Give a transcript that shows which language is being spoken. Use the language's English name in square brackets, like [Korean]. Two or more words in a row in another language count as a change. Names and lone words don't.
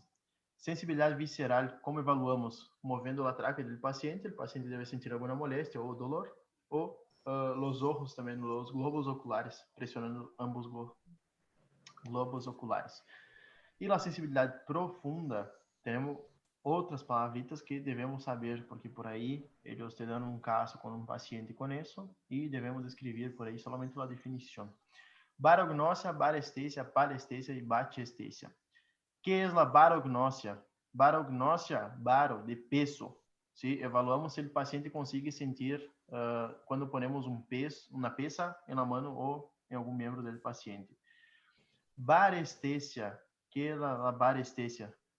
[Spanish] Sensibilidad visceral, ¿cómo evaluamos? Moviendo la tráquea del paciente, el paciente debe sentir alguna molestia o dolor, o los ojos también, los globos oculares, presionando ambos globos oculares. Y la sensibilidad profunda, tenemos otras palabritas que debemos saber, porque por ahí ellos te dan un caso con un paciente con eso y debemos escribir por ahí solamente la definición. Barognosia, barestesia, palestesia y bachestesia. ¿Qué es la barognosia? Barognosia, baro, de peso. ¿Sí? Evaluamos si el paciente consigue sentir cuando ponemos una pesa en la mano o en algún miembro del paciente. Barestesia, ¿qué es la barestesia?